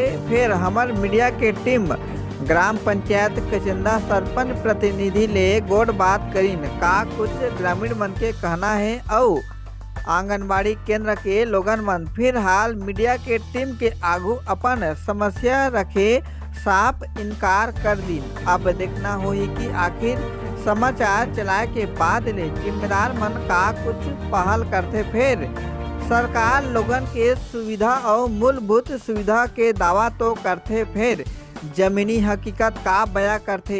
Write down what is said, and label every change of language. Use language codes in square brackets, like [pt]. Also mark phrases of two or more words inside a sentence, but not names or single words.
[hne] फिर हमार मीडिया के टीम ग्राम पंचायत कचंदा सरपंच प्रतिनिधि ले गोड़ बात करीन का कुछ ग्रामीण मन के कहना है और आंगनबाड़ी केंद्र के लोगन मन फिलहाल मीडिया के टीम के आगू अपन समस्या रखे साफ इनकार कर दी। अब देखना होई कि आखिर समाचार चलाए के बाद ले जिम्मेदार मन का कुछ पहल करते। फिर सरकार लोगन के सुविधा और मूलभूत सुविधा के दावा तो करते, फिर जमीनी हकीकत का बयां करते।